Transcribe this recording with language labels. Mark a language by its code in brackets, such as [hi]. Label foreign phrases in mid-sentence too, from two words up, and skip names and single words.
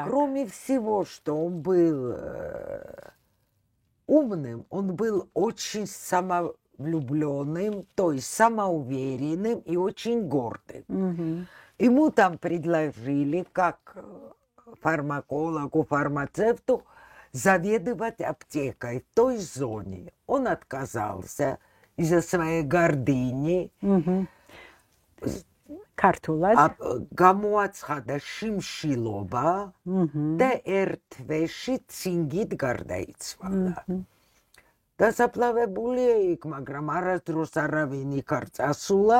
[ru] Кроме всего, что он был умным, он был очень самовлюбленным, то есть самоуверенным и очень гордым. Ему там предложили, как фармакологу, фармацевту, заведовать аптекой в той зоне. Он отказался из-за своей гордыни. [ka] Ქართულად. გამოაცხადა შიმშილობა და ერთ თვეში ცინგით გარდაიცვალა. დასაფლავებულია იქ, მაგრამ არასდროს არავინ იქ არ წასულა.